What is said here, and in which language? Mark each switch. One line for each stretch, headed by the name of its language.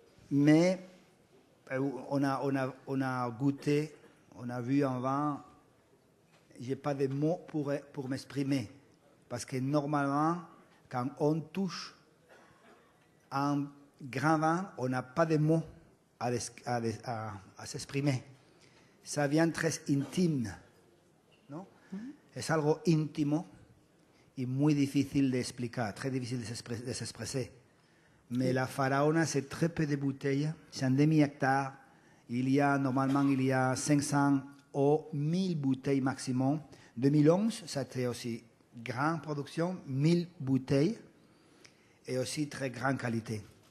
French: Mais on a goûté, on a vu un vin, je n'ai pas de mots pour m'exprimer, parce que normalement, quand on touche un grand vin, on n'a pas de mots à s'exprimer. Ça vient très intime, ¿no?
Spanish: Es algo íntimo y muy difícil de explicar,
French: très difficile de s'exprimer. Mais la Faraona, c'est très peu de bouteilles, c'est un demi-hectare. Normalement, il y a 500 ou 1000 bouteilles maximum. 2011, c'était aussi grande production, 1000 bouteilles et aussi très grande qualité.